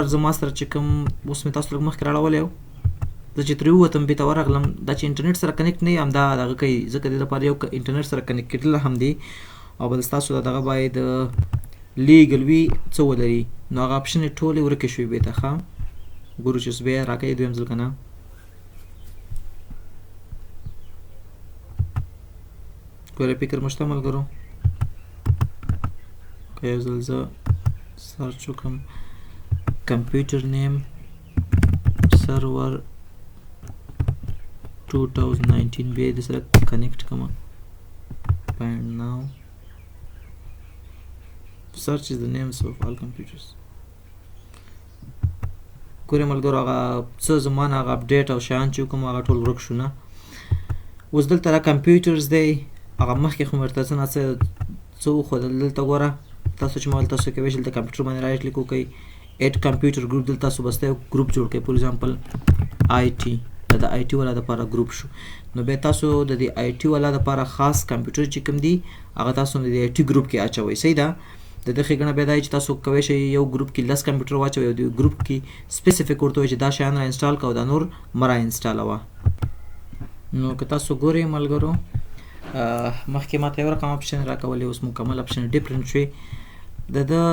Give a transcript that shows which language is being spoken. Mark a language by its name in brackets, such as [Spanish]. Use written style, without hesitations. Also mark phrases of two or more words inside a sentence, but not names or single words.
[Pashto] زما سره چې کوم اوس مې تاسو لږ مخکې راړولی و زه چې ترې ووتم بېرته ورغلم دا چې انټرنیټ سره کنیکټ نه وي همدا دغه کوي ځکه دې لپاره یو انټرنیټ سره کنیکټ کېدل هم دی او بل ستاسو دغه باید لیګل وي څه ولري نو هغه اپشن یې ټولې ورکې شوې بېرته ښه ګورو چې اوس بیا راکوي دویم ځل که نه ګوره فکر مو شته ملګرو که یو ځل زه سرچ وکړم [English] computer name server 2019 [Pashto] بیا یې د سره کنیکټ کړم [English] find now search is the names of all computers [Pashto] ګورئ ملګرو هغه څه زما نه هغه اپډیټ او شیان چې کوم هغه ټول ورک شو نه اوس دلته را کمپیوټرز دی هغه مخکې خو مې ورته څه نه څه وښودل دلته ګوره تاسو چې ما تاسو کولی شئ دلته کمپیوټر باندې [English] right click [Pashto] وکړئ [English] add computer group [Pashto] دلته تاسو بس یو ګروپ جوړ کړئ [English] for example [Pashto] IT دا د IT والا دپاره ګروپ شو نو بیا تاسو د دې IT والا دپاره خاص کمپیوټر چې کوم دي هغه تاسو د IT ګروپ کې اچوئ صحیح ده د دې ښېګڼه بیا دا چې تاسو کولی شئ یو ګروپ کې 10 کمپیوټر واچوئ او د ګروپ کې سپیسیفیک ورته وایي چې دا شیان را انسټال کوه دا نور مه را انسټالوه نو که تاسو ګورئ ملګرو مخکې ماته یو رقم اپشن راکولې اوس مکمل اپشن ډیفرنٹ شوی د